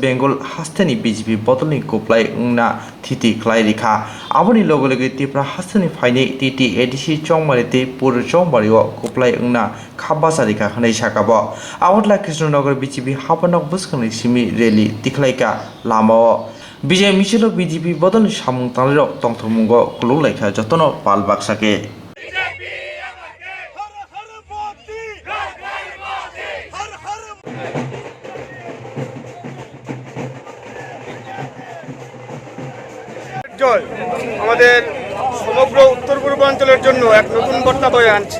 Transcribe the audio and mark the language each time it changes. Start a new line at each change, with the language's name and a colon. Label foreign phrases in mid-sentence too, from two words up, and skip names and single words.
Kok Borok: Bengal hastani BJP botolni kuplai ungna thiti klai rikha aboni logo logo tipra hastani phaine titi ADC chongmari te pur chongmari o kuplai ungna khabasa rikha khanai sakabo awatla Krishnanagar BJP hapanok buskani simi rally tiklaika lama Bijay Michelo BJP botolni samung tanro tongthumugo kululaikha jotono pal baksake
Bangla: জল আমাদের সমগ্র উত্তর পূর্বাঞ্চলের জন্য এক নতুন বার্তা বয়ে আনছে।